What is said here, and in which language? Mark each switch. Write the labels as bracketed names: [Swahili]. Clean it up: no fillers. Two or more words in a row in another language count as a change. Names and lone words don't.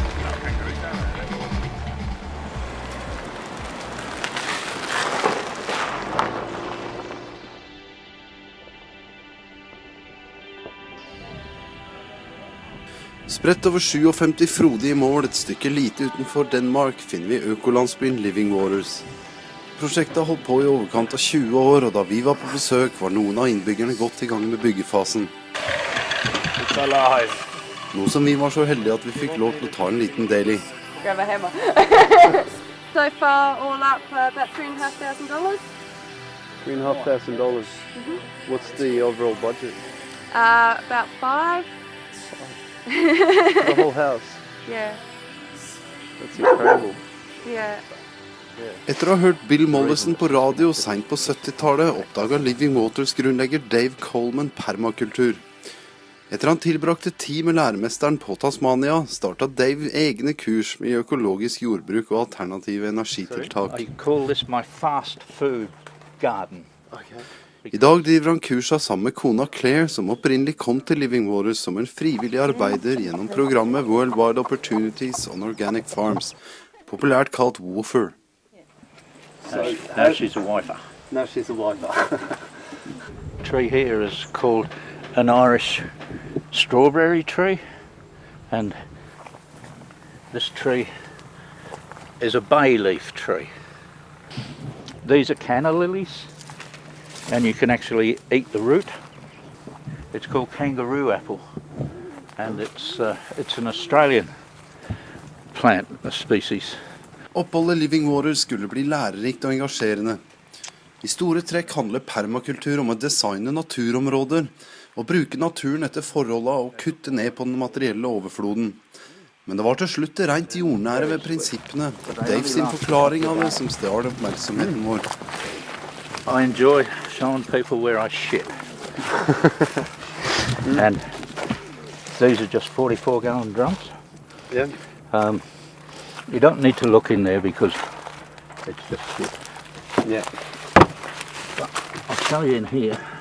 [Norwegian] Spredt over 57 frodige mål et stykke lite utenfor Denmark finner vi økolandsbyen Living Waters. Prosjektet har holdt på i overkant av 20 år, og da vi var på besøk var noen av innbyggerne godt i gang med byggefasen. Noe som vi var så heldige at vi fikk lov til å ta en liten del i. [English] Grab a hammer. So far all up about $3,500. $3,500. What's the overall budget? About $5. The whole house? Yeah. That's incredible. Yeah. [Norwegian] Etter å ha hørt Bill Mollison på radio sent på 70-tallet, oppdaget Living Waters grunnlegger Dave Coleman permakultur. Etter han tilbrakte tid med læremesteren på Tasmania, startet Dave egne kurs i økologisk jordbruk og alternative energitiltak. [English] I call this my fast food garden. Okay. [Norwegian] I dag driver han kursa sammen med kona Claire, som opprinnelig kom til Living Waters som en frivillig arbeider gjennom programmet Worldwide Opportunities on Organic Farms, populært kalt WOOFER. [English] Now she's a wifer. Now she's a wifer. The tree here is called an Irish strawberry tree, and this tree is a bay leaf tree. These are canna lilies. And you can actually eat the root. It's called kangaroo apple, and it's an Australian plant, a species. [Norwegian] Oppholdet Living Waters skulle bli lærerikt og engasjerende. I store trekk handler permakultur om å designe naturområder, og bruke naturen etter forholdene og kutte ned på den materielle overfloden. Men det var til slutt det rent jordnære ved prinsippene, Dave sin forklaring av det som stjal oppmerksomheten vår. [English] I enjoy showing people where I shit. And these are just 44-gallon drums. Yeah. You don't need to look in there because it's just shit. Yeah. But I'll show you in here.